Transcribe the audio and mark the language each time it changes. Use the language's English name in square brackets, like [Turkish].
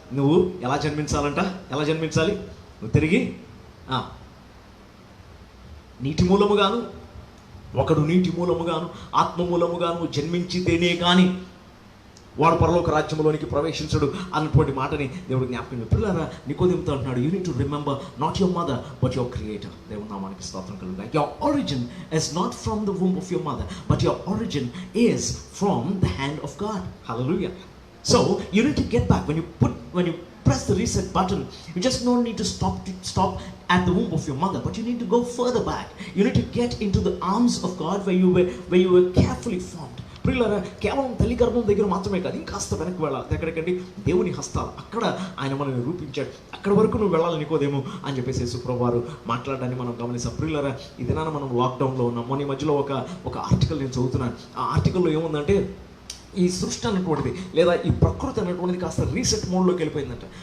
[Telugu] నువ్వు ఎలా జన్మించాలి? నువ్వు తిరిగి నీటి మూలముగాను, ఒకడు నీటి మూలముగాను ఆత్మ మూలముగాను జన్మించితేనే కానీ వాడు పరలోక రాజ్యంలోనికి ప్రవేశించడు అన్నటువంటి మాటని దేవుడు జ్ఞాపకం. పిల్లరా, నికోదేముతో అంటున్నాడు, [English] You need to remember not your mother but your creator. [Telugu] దేవుని నామానికి స్తోత్రం కలుగును. [English] Your origin is not from the womb of your mother, but your origin is from the hand of God. Hallelujah. So you need to get back when you press the reset button, you just don't need to stop at the womb of your mother, but you need to go further back. You need to get into the arms of God where you were carefully formed. [Telugu] ప్రియులారా, కేవలం తల్లి గర్భం దగ్గర మాత్రమే కాదు, ఇంకాస్త వెనక్కి వెళ్ళాలి. ఎక్కడికండి? దేవుని హస్తాలు, అక్కడ ఆయన మనల్ని రూపించాడు. అక్కడ వరకు నువ్వు వెళ్ళాలి నికోదేమో అని చెప్పేసి యేసుప్రభువు వారు మాట్లాడడాన్ని మనం గమనిస్తాం. ప్రియులారా, ఈ దినాన మనం లాక్డౌన్లో ఉన్నాం. మొన్న ఈ మధ్యలో ఒక ఆర్టికల్ నేను చదువుతున్నాను. ఆ ఆర్టికల్లో ఏముందంటే, ఈ సృష్టి అన్నటువంటిది లేదా ఈ ప్రకృతి అన్నటువంటిది కాస్త రీసెట్ మోడ్లోకి వెళ్ళిపోయిందంట.